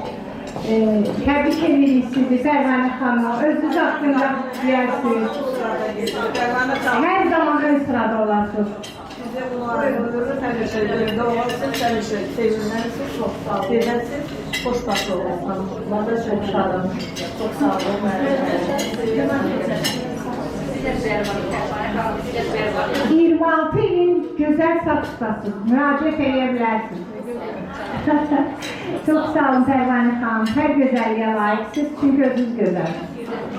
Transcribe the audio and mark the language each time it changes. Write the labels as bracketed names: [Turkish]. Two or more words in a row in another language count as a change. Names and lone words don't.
[Azerbaijani] Təbrik edirik sizi, Pərvanə xanım. Özünüz haqqında deyərsiniz. Pərvanə xanım. Hər zaman ön sırada olasınız. [Turkish] Size bunu arayabiliriz. [Azerbaijani] Həmişə yerdə olasınız. Həmişə sevinərsiniz. Çox sağ olun. Sevərsiniz. Xoşbaxt olasınız. [Turkish] Ben de çok şadım. Çok sağ olun. [Azerbaijani] 26 ilin gözəl saç ustasınız. Müraciət edə bilərsiniz. Çox sağ olun Pərvanə xanım. Hər gözəlliyə layiqsiniz, çünki özünüz gözəlsiniz.